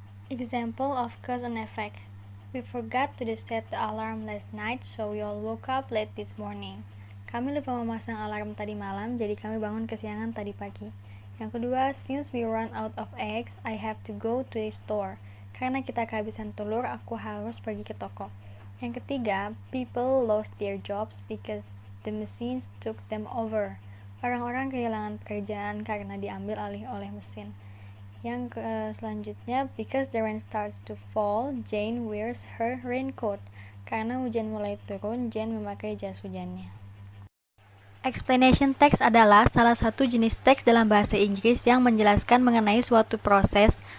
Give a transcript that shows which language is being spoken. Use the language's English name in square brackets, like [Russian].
[English] Example of cause and effect. We forgot to set the alarm last night, so we all woke up late this morning. [Indonesian] Kami lupa memasang alarm tadi malam, jadi kami bangun kesiangan tadi pagi. Yang kedua, [English] since we run out of eggs, I have to go to the store. [Indonesian] Karena kita kehabisan telur, aku harus pergi ke toko. Yang ketiga, [English] people lost their jobs because the machines took them over. [Indonesian] Orang-orang kehilangan pekerjaan karena diambil alih oleh mesin. Yang selanjutnya, [English] because the rain starts to fall, Jane wears her raincoat. [Indonesian] Karena hujan mulai turun, Jane memakai jas hujannya. Explanation text adalah salah satu jenis teks dalam bahasa Inggris yang menjelaskan mengenai suatu proses.